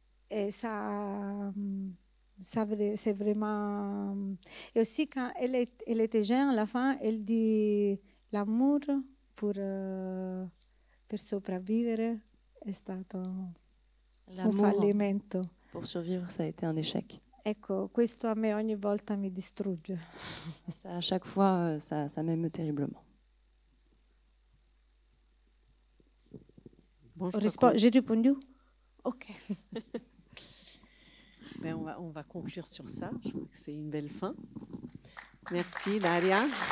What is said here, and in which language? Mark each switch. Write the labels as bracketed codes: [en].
[fr] Et ça c'est vraiment... Et aussi, quand elle était jeune, à la fin, elle dit l'amour [it] per sopravvivere è stato un fallimento. [fr] Pour survivre, ça a été un échec. [it] Ecco, questo a me ogni volta mi distrugge. [fr] Ça, à chaque fois, ça m'émeut terriblement. Bon, J'ai répondu? Ok. Ben, on va conclure sur ça. Je crois que c'est une belle fin. Merci, Daria.